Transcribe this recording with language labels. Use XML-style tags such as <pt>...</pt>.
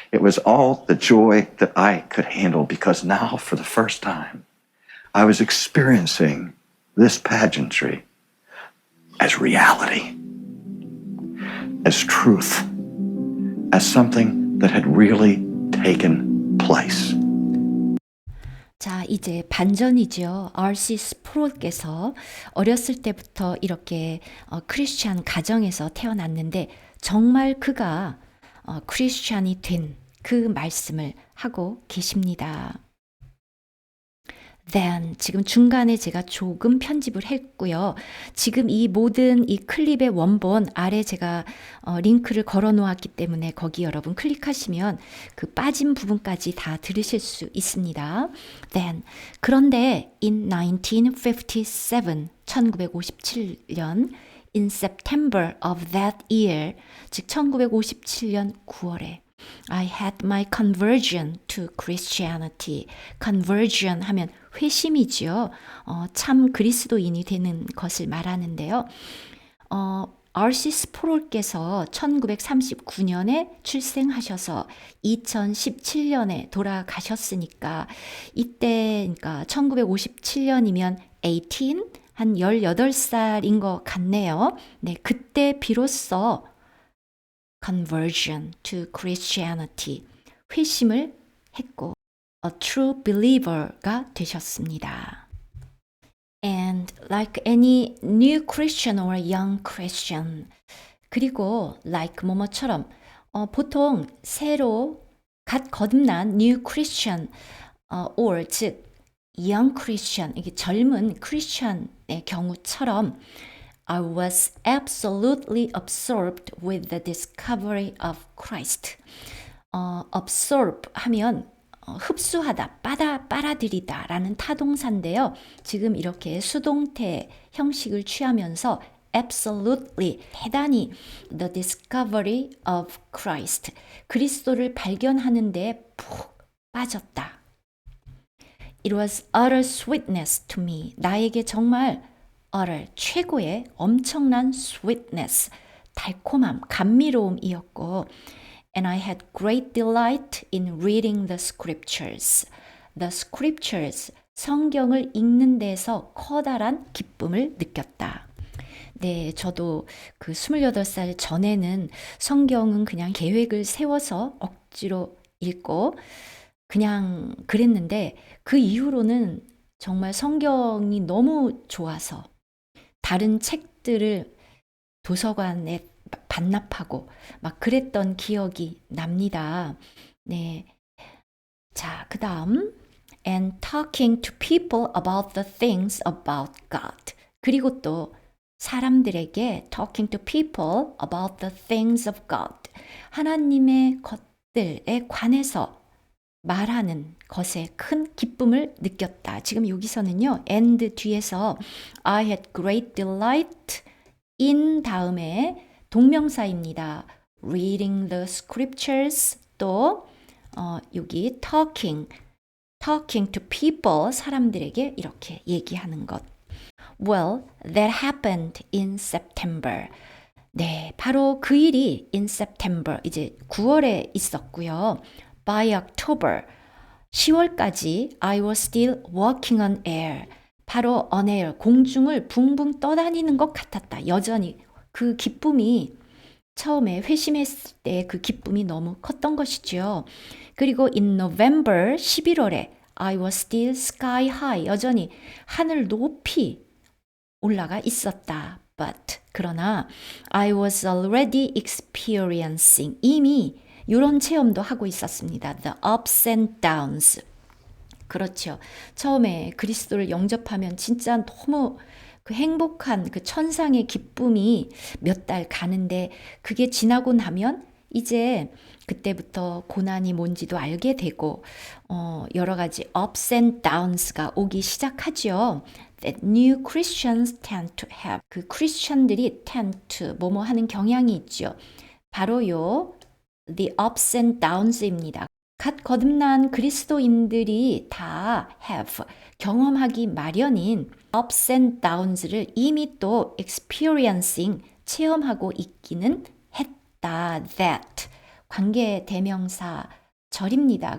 <en>It was all the joy that I could handle because now, for the first time, I was experiencing this pageantry as reality, as truth, as something that had really taken place.</en> <ko>자, 이제 반전이죠. R.C. 스프롤께서 어렸을 때부터 이렇게 크리스찬 가정에서 태어났는데 정말 그가 크리스찬이 된 그 말씀을 하고 계십니다.</ko> <en>Then</en> <ko>지금 중간에 제가 조금 편집을 했고요. 지금 이 모든 이 클립의 원본 아래 제가 링크를 걸어 놓았기 때문에 거기 여러분 클릭하시면 그 빠진 부분까지 다 들으실 수 있습니다.</ko> <en>Then</en> <ko>그런데</ko> <en>in 1957, 1957년 in September of that year,</en> <ko>즉 1957년 9월에</ko> <en>I had my conversion to Christianity. conversion</en> <ko>하면 회심이지요. 참 그리스도인이 되는 것을 말하는데요. R.C. 스프롤께서 1939년에 출생하셔서 2017년에 돌아가셨으니까 이때 그러니까 1957년이면 18, 한 18살인 것 같네요. 네, 그때 비로소</ko> <en>conversion to Christianity,</en> <ko>회심을 했고</ko> <en>a true believer가</en> <ko>되셨습니다.</ko> <en>And like any new Christian or young Christian,</en> <ko>그리고</ko> <en>like 뭐뭐처럼</en> <ko>보통 새로 갓 거듭난</ko> <en>new Christian or 즉 young Christian,</en> <ko>이게 젊은 크리스천의 경우처럼</ko> <en>I was absolutely absorbed with the discovery of Christ. absorb</en> <ko>하면 흡수하다, 빨아들이다 라는 타동사인데요. 지금 이렇게 수동태 형식을 취하면서</ko> <en>absolutely,</en> <ko>대단히</ko> <en>the discovery of Christ,</en> <ko>그리스도를 발견하는 데 푹 빠졌다.</ko> <en>It was utter sweetness to me.</en> <ko>나에게 정말</ko> <en>utter,</en> <ko>최고의 엄청난</ko> <en>sweetness,</en> <ko>달콤함, 감미로움이었고</ko> <en>And I had great delight in reading the scriptures. The scriptures,</en> <ko>성경을 읽는 데서 커다란 기쁨을 느꼈다. 네, 저도 그 28살 전에는 성경은 그냥 계획을 세워서 억지로 읽고 그냥 그랬는데 그 이후로는 정말 성경이 너무 좋아서 다른 책들을 도서관에 반납하고 막 그랬던 기억이 납니다. 네. 자, 그다음</ko> <en>and talking to people about the things about God.</en> <ko>그리고 또 사람들에게</ko> <en>talking to people about the things of God.</en> <ko>하나님의 것들에 관해서 말하는 것에 큰 기쁨을 느꼈다. 지금 여기서는요. and 뒤에서</ko> <en>I had great delight in</en> <ko>다음에 동명사입니다.</ko> <en>reading the scriptures</en> <ko>또 여기</ko> <en>talking to people</en> <ko>사람들에게 이렇게 얘기하는 것.</ko> <en>Well, that happened in September.</en> <ko>네, 바로 그 일이</ko> <en>in September</en> <ko>이제 9월에 있었고요.</ko> <en>By October</en> <ko>10월까지</ko> <en>I was still walking on air.</en> <ko>바로</ko> <en>on air</en> <ko>공중을 붕붕 떠다니는 것 같았다. 여전히 그 기쁨이 처음에 회심했을 때 그 기쁨이 너무 컸던 것이죠. 그리고</ko> <en>in November</en> <ko>11월에</ko> <en>I was still sky high.</en> <ko>여전히 하늘 높이 올라가 있었다. But 그러나</ko> <en>I was already experiencing</en> <ko>이미 이런 체험도 하고 있었습니다.</ko> <en>The ups and downs.</en> <ko>그렇죠. 처음에 그리스도를 영접하면 진짜 너무 그 행복한 그 천상의 기쁨이 몇 달 가는데 그게 지나고 나면 이제 그때부터 고난이 뭔지도 알게 되고 여러 가지</ko> <en>ups and downs가</en> <ko>오기 시작하죠.</ko> <en>That new Christians tend to have.</en> <ko>그 크리스천들이</ko> <en>tend to</en> <ko>뭐뭐 하는 경향이 있죠. 바로요.</ko> <en>The ups and downs입니다.</en> <ko>갓 거듭난 그리스도인들이 다</ko> <en>have,</en> <ko>경험하기 마련인</ko> <en>ups and downs를</en> <ko>이미 또</ko> <en>experiencing,</en> <ko>체험하고 있기는 했다.</ko> <en>That,</en> <ko>관계 대명사 절입니다.</ko>